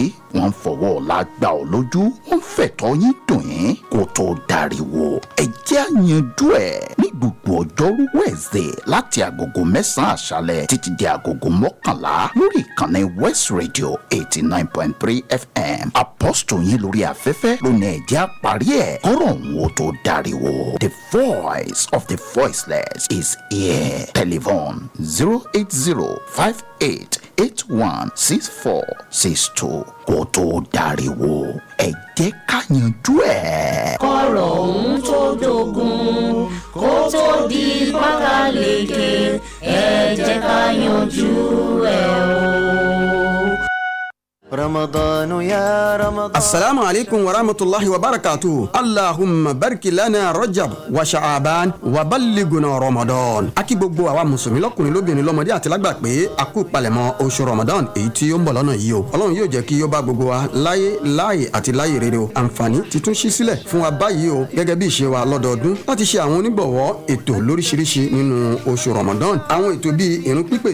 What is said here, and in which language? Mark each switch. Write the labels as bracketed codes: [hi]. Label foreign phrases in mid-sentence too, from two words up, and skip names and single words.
[yo] wọ́n fọwọ́ ọ̀la gbà ọ́ lójú wọ́n fẹ̀tọ́ yín dùn yín kó tó dariwo ẹ jẹ́ àyànjú ẹ̀ ní gbogbo ọjọ́rú Wednesday láti agogo 9 àṣálẹ́ títí di agogo 11 lórí ìkànnì West Radio 89.3 FM Apostle yín lórí afẹ́fẹ́ lónìí ẹ jẹ́ àparí ẹ̀ kọ́rọ̀ òun ó tó dariwo [en] the voice of the voiceless is here [yo] telephone 08058816462 kó tó dariwo ẹ jẹ́ ká yanjú ẹ̀. kọ́rọ̀ òun tó dogun kó tó di pákáleke ẹ jẹ́ ká yanjú ẹ̀ o. [ar] رمضان يا رمضان السلام عليكم ورحمة الله وبركاته اللهم بارك لنا رجب وشعبان وبلغنا رمضان [yo] akí gbogbo àwa mùsùlùmí lọ́kùnrin lóbìnrin lọ́mọdé àti lágbà pé a kú palẹ̀mọ́ oṣù Ramadan èyí tí ó ń bọ̀ lọ́nà yìí o Ọlọ́run yóò jẹ́ kí ó bá gbogbo wa láyé àti láyé rere o àǹfààní ti tún ṣí sílẹ̀ fún wa báyìí o gẹ́gẹ́ bí ìṣe wa lọ́dọọdún láti ṣe àwọn onígbọ̀wọ́ ètò lóríṣiríṣi nínú oṣù Ramadan àwọn ètò bíi ìrun pípè